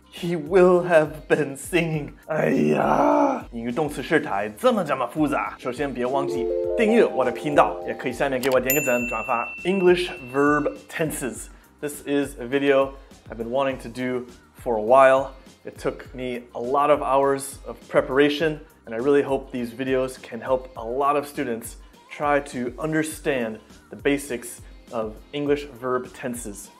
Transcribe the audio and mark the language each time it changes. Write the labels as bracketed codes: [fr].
[en] He will have been singing. [zh] 哎呀，英语动词时态这么复杂。首先别忘记订阅我的频道，也可以下面给我点个赞、转发。 [en] English verb tenses. This is a video I've been wanting to do for a while. It took me a lot of hours of preparation, and I really hope these videos can help a lot of students try to understand the basics of English verb tenses.